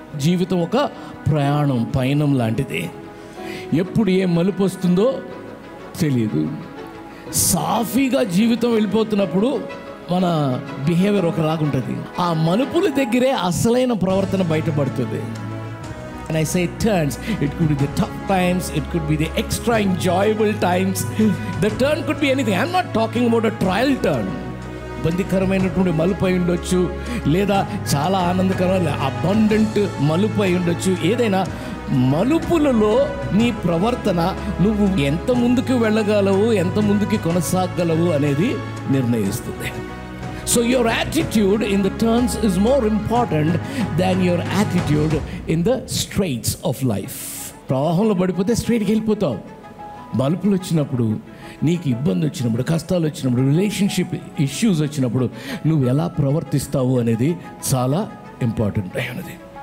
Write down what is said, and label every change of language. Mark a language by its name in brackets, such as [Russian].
[Telugu] జీవితం ఒక ప్రయాణం, పయనం లాంటిది. ఎప్పుడు ఏ మలుపు వస్తుందో తెలియదు. సాఫీగా జీవితం వెళ్ళిపోతున్నప్పుడు మన బిహేవియర్ ఒకలాగుంటుంది. ఆ మలుపుల దగ్గరే అసలైన ప్రవర్తన బయటపడుతుంది. [English] And I say turns, it could be the tough times, it could be the extra enjoyable times. The turn could be anything. I'm not talking about a trial turn. [Telugu] ఇబ్బందికరమైనటువంటి మలుపు అయి ఉండొచ్చు, లేదా చాలా ఆనందకరమైన అబండెంట్ మలుపు అయి ఉండొచ్చు. ఏదైనా మలుపులలో నీ ప్రవర్తన, నువ్వు ఎంత ముందుకు వెళ్ళగలవు, ఎంత ముందుకు కొనసాగలవు అనేది నిర్ణయిస్తుంది. [English] So your attitude in the turns is more important than your attitude in the straights of life. [Telugu] ప్రవాహంలో పడిపోతే స్ట్రైట్కి వెళ్ళిపోతావు. మలుపులు వచ్చినప్పుడు, నీకు ఇబ్బంది వచ్చినప్పుడు, కష్టాలు వచ్చినప్పుడు, రిలేషన్షిప్ ఇష్యూస్ వచ్చినప్పుడు నువ్వు ఎలా ప్రవర్తిస్తావు అనేది చాలా ఇంపార్టెంట్ అయినది.